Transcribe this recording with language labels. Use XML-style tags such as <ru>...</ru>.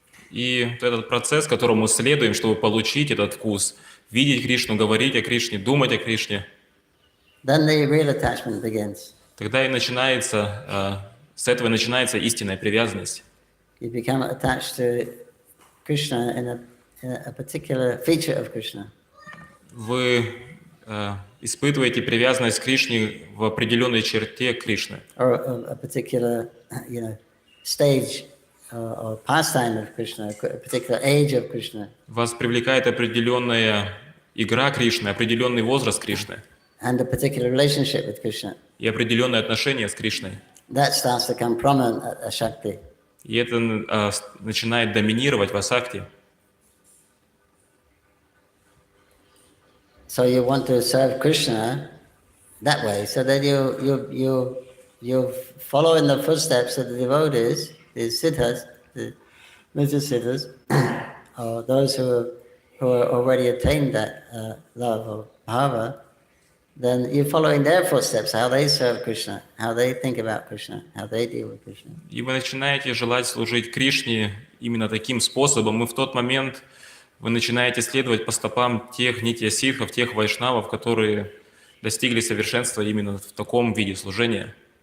<ru>И этот процесс, которому мы следуем, чтобы получить этот вкус, видеть Кришну, говорить о Кришне, думать о Кришне,</ru> <en>Then the real attachment begins.</en> <ru>тогда и начинается, с этого и начинается истинная привязанность.</ru> <en>You become attached to Krishna in a particular feature of Krishna.</en> <ru>Вы испытываете привязанность к Кришне в определенной черте Кришны.</ru> <en>Or a particular, stage or pastime of Krishna, a particular age of Krishna.</en> <ru>Вас привлекает определенная игра Кришны, определенный возраст Кришны</ru> <en>And a particular relationship with Krishna.</en> <ru>и определенные отношения с Кришной.</ru> <en>That starts to become prominent at Shakti.</en> <ru>И это начинает доминировать в асакти.</ru> <en>So you want to serve Krishna that way, so that you follow in the footsteps of the devotees, the siddhas, the major siddhas, or those who are already attained that love or bhava. Then you're following their footsteps, how they serve Krishna, how they think about Krishna, how they deal with Krishna.</en> <ru>И вы начинаете желать служить Кришне именно таким способом, и в тот момент вы начинаете следовать по стопам тех нитья ситхов, тех вайшнавов, которые достигли совершенства именно в таком виде служения.</ru>